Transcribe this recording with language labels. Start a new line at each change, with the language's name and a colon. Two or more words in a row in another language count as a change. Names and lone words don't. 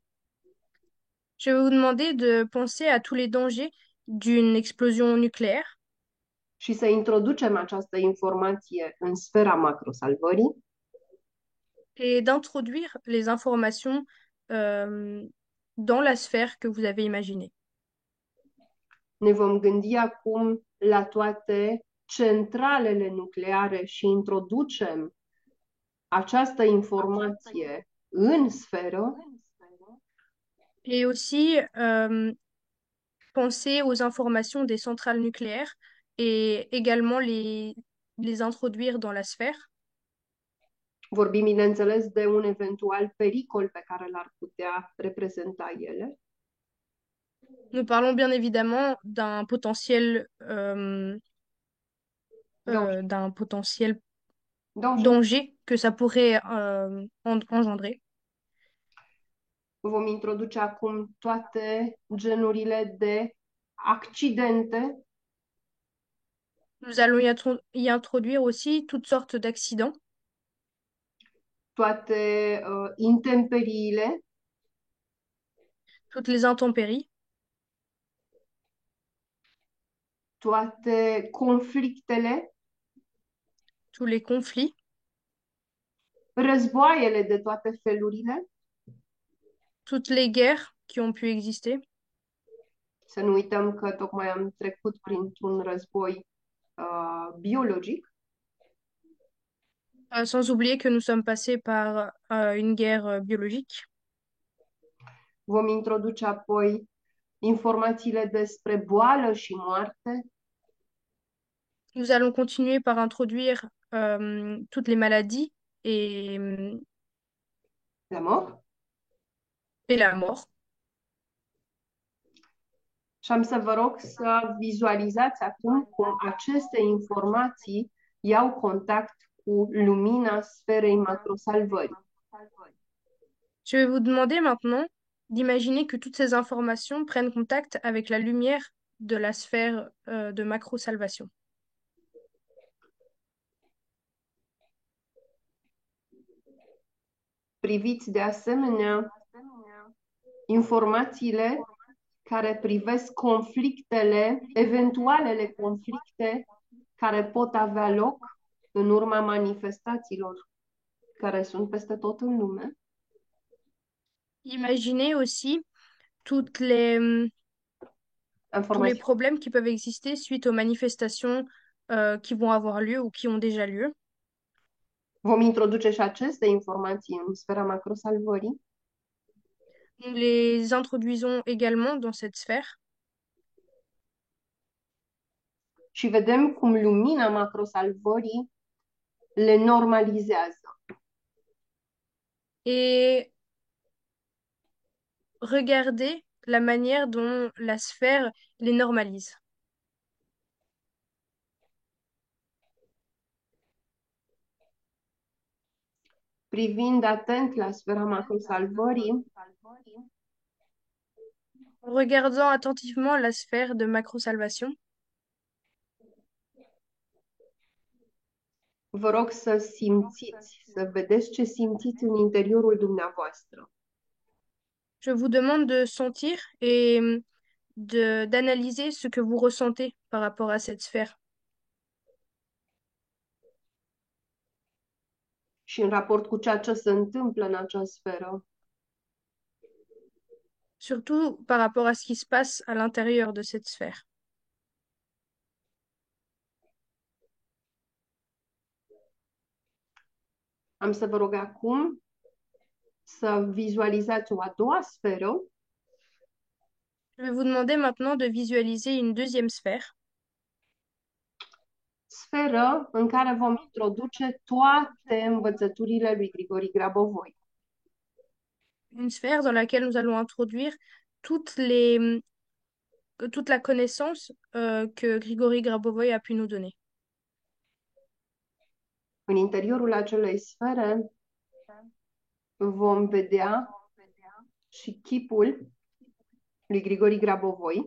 French: Je vais vous demander de penser à tous les dangers d'une explosion nucléaire
Romanian: și să introducem această informație în sfera macrosalvării,
French: et d'introduire les informations dans la sphère que vous avez imaginée.
Romanian: ne vom gândi acum la toate centralele nucleare și introducem această informație în sferă,
French: Et aussi penser aux informations des centrales nucléaires et également les introduire dans la sphère.
Romanian: vorbim bineînțeles de un eventual pericol pe care l-ar putea reprezenta ele.
French: Nous parlons bien évidemment d'un potentiel Danger. danger que ça pourrait engendrer.
Romanian: Vom introduce acum toate genurile de accidente,
French: Nous allons y introduire aussi toutes sortes d'accidents,
Romanian: toate intemperiile,
French: toutes les intempéries,
Romanian: toate conflictele,
French: tous les conflits,
Romanian: războaiele de toate felurile.
French: toutes les guerres qui ont pu exister.
Romanian: Să nu uităm că tocmai am trecut printr-un război biologic.
French: Sans oublier que nous sommes passés par une guerre biologique.
Romanian: Vom introduce apoi informațiile despre boală și moarte,
French: Nous allons continuer par introduire toutes les maladies la mort. et la mort.
Romanian: Și am să vă rog să vizualizați acum cum aceste informații iau contact cu lumina sferei macrosalvării.
French: Je vais vous demander maintenant d'imaginer que toutes ces informations prennent contact avec la lumière de la sphère de macro-salvation.
Romanian: Priviți de asemenea informațiile care privesc conflictele, eventualele conflicte care pot avea loc în urma manifestațiilor care sunt peste tot în lume.
French: Imaginez aussi toutes les, tous les
Romanian: Informații.
French: problèmes qui peuvent exister suite aux manifestations qui vont avoir lieu ou qui ont déjà lieu.
Romanian: Vom introduce și aceste informații în sfera macrosalvării
French: Nous les introduisons également dans cette sphère
Romanian: și vedem cum lumina macrosalvării le normalizează.
French: et regardez la manière dont la sphère les normalise.
Romanian: Privind atent la sfera macrosalvării,
French: En regardant attentivement la sphère de macro-salvation,
Romanian: vă rog să simțiți, să vedeți ce simțiți în interiorul dumneavoastră.
French: je vous demande de sentir et d'analyser ce que vous ressentez par rapport à cette sphère,
Romanian: Și în raport cu ceea ce se întâmplă în acea sferă,
French: surtout par rapport à ce qui se passe à l'intérieur de cette sphère.
Romanian: am să vă rog acum să vizualizați o a doua sferă,
French: Je vais vous demander maintenant de visualiser une deuxième sphère,
Romanian: sferă în care vom introduce toate învățăturile lui Grigori Grabovoi.
French: une sphère dans laquelle nous allons introduire toute la connaissance que Grigory Grabovoy a pu nous donner.
Romanian: În interiorul acelei sfere vom vedea și chipul lui Grigori Grabovoi,